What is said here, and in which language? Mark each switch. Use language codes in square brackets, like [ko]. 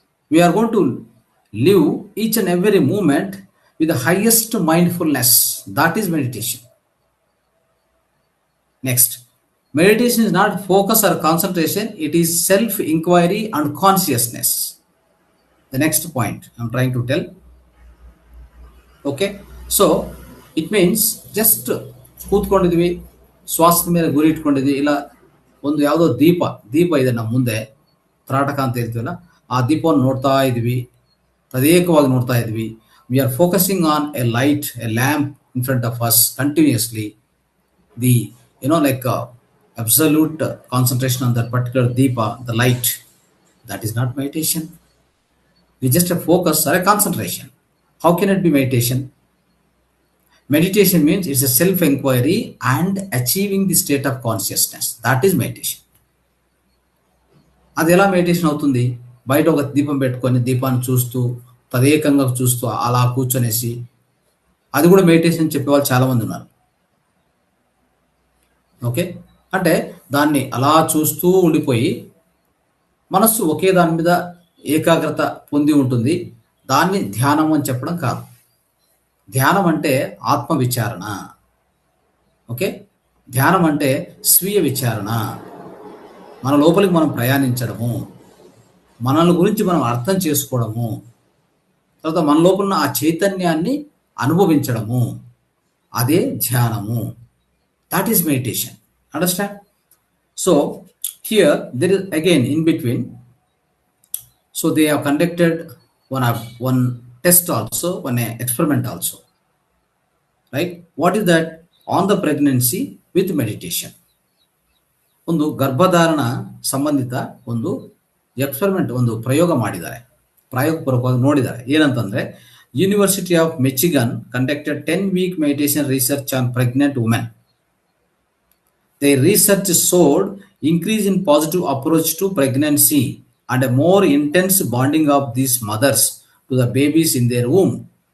[en] We're going to live each and every moment with the highest mindfulness. That is meditation. Next, meditation is not focus or concentration, it is self inquiry and consciousness. The next point I'm trying to tell. Okay, so it means just [kn] ಕೂತ್ಕೊಂಡಿದ್ವಿ, ಶ್ವಾಸದ ಮೇಲೆ ಗುರಿ ಇಟ್ಕೊಂಡಿದ್ವಿ, ಇಲ್ಲ ಒಂದು ಯಾವುದೋ ದೀಪ ಇದೆ ನಮ್ಮ ಮುಂದೆ, ತ್ರಾಟಕ ಅಂತ ಹೇಳ್ತೀವಲ್ಲ, ಆ ದೀಪವನ್ನು ನೋಡ್ತಾ ಇದ್ವಿ, ತದೇಕವಾಗಿ ನೋಡ್ತಾ ಇದ್ವಿ. [en] We are focusing on a light, a lamp in front of us continuously. The like absolute concentration on that particular deepa, the light. That is not meditation. We just a focus or a concentration. How can it be meditation? Meditation means it's a self-inquiry and achieving the state of consciousness. That is meditation. [te] అది ఎలా meditation అవుతుంది? బయట ఒక దీపం పెట్టుకొని దీపాన్ని చూస్తూ తదేకంగా చూస్తూ అలా కూర్చొనేసి అది కూడా మెడిటేషన్ చెప్పేవాళ్ళు చాలా మంది ఉన్నారు. ఓకే, అంటే దాన్ని అలా చూస్తూ ఉండిపోయి మనస్సు ఒకే దాని మీద ఏకాగ్రత పొంది ఉంటుంది. దాన్ని ధ్యానం అని చెప్పడం కాదు. ధ్యానం అంటే ఆత్మ విచారణ. ఓకే, ధ్యానం అంటే స్వీయ విచారణ. మన లోపలికి మనం ప్రయాణించడము, మనల్ని గురించి మనం అర్థం చేసుకోవడము, తర్వాత మన లోపల ఆ చైతన్యాన్ని అనుభవించడము, అదే ధ్యానము. [en] That is meditation. Understand? So here there is again in between. So they have conducted one test also, one experiment also, right? What is that? On the pregnancy with meditation. [kn] ಒಂದು ಗರ್ಭಧಾರಣ ಸಂಬಂಧಿತ ಒಂದು ಎಕ್ಸ್ಪೆರಿಮೆಂಟ್, ಒಂದು ಪ್ರಯೋಗ ಮಾಡಿದ್ದಾರೆ, ಪ್ರಾಯೋಗಪೂರ್ವಕವಾಗಿ ನೋಡಿದ್ದಾರೆ. ಏನಂತಂದ್ರೆ, [en] University of Michigan conducted 10-week meditation research on pregnant women. Their research showed increase in positive approach to pregnancy and a more intense bonding of these mothers to the babies in their womb.